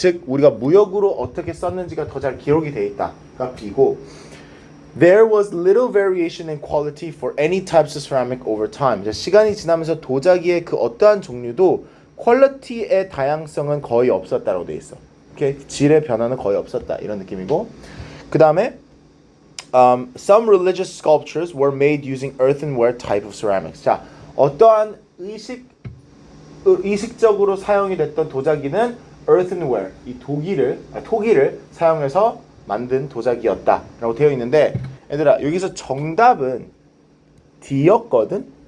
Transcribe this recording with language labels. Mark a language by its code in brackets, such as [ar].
[ko] 즉 우리가 무역으로 어떻게 썼는지가 더 잘 기록이 되어 있다가 B고 [en] There was little variation in quality for any types of ceramic over time. [ko] 시간이 지나면서 도자기의 그 어떠한 종류도 퀄리티의 다양성은 거의 없었다라고 돼 있어. 오케이? 질의 변화는 거의 없었다 이런 느낌이고 그 다음에 [en] some religious sculptures were made using earthenware type of ceramics. [ko] 자, 어떠한 의식적으로 사용이 됐던 도자기는 earthenware, 이 토기를 사용해서 만든 도자기였다라고 되어 있는데 얘들아 여기서 정답은 D였거든?